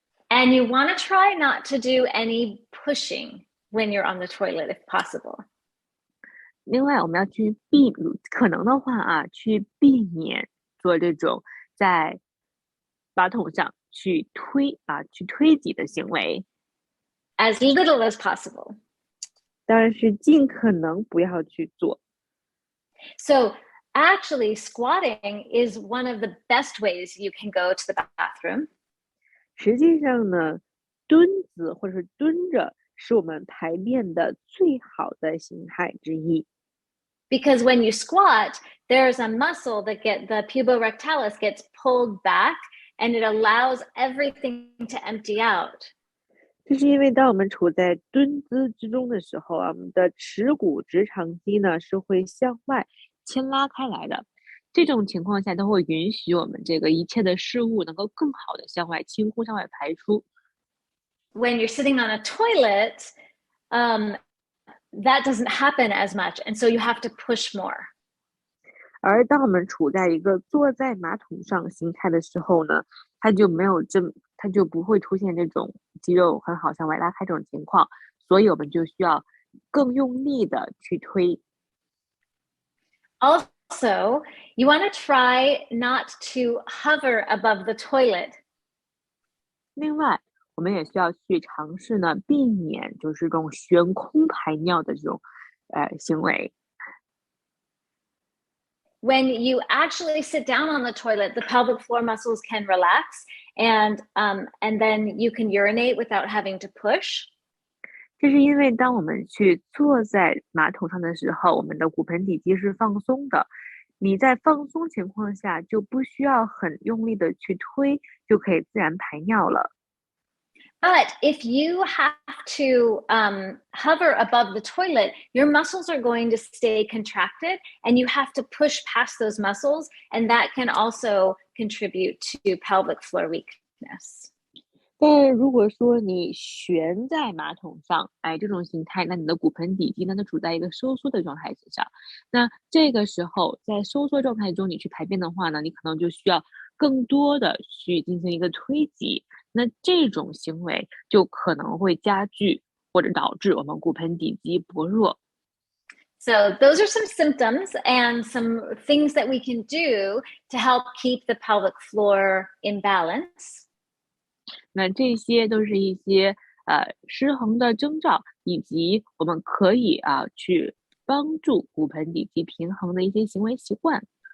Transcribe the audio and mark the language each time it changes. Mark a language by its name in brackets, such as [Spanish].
[English] And you want to try not to do any pushing when you're on the toilet if possible. [Chinese] 另外，我们要去可能的话啊，去避免做这种在马桶上去推挤的行为。 [English] As little as possible. [Chinese] 当然是尽可能不要去做。 [English] So actually, squatting is one of the best ways you can go to the bathroom. [Chinese] 实际上呢，蹲姿或者是蹲着是我们排便的最好的形态之一。 [English] Because when you squat, there's a muscle that the puborectalis gets pulled back and it allows everything to empty out. [Chinese] 这是因为当我们处在蹲姿之中的时候啊，我们的耻骨直肠肌呢是会向外牵拉开来的。这种情况下都会允许我们这个一切的事物能够更好的向外倾呼、向外排出。 [English] When you're sitting on a toilet, that doesn't happen as much, and so you have to push more. [Chinese] 而当我们处在一个坐在马桶上形态的时候呢，它就没有它就不会出现这种肌肉很好向外拉开这种情况，所以我们就需要更用力的去推。 [English] Also, you want to try not to hover above the toilet. [Chinese] 另外，我们也需要去尝试呢，避免就是这种悬空排尿的这种行为。 [English] When you actually sit down on the toilet, the pelvic floor muscles can relax, and then you can urinate without having to push. [Chinese] 这是因为当我们去坐在马桶上的时候，我们的骨盆底肌是放松的。你在放松情况下，就不需要很用力的去推，就可以自然排尿了。 [English] But if you have to hover above the toilet, your muscles are going to stay contracted, and you have to push past those muscles, and that can also contribute to pelvic floor weakness. [Chinese] 但如果说你悬在马桶上，这种形态，那你的骨盆底肌呢，它处在一个收缩的状态之上。那这个时候，在收缩状态中，你去排便的话呢，你可能就需要更多的去进行一个推挤。那这种行为就可能会加剧或者导致我们骨盆底肌薄弱。 [English] So those are some symptoms and some things that we can do to help keep the pelvic floor in balance. [Chinese] 那这些都是一些失衡的征兆，以及我们可以去帮助骨盆底肌平衡的一些行为习惯。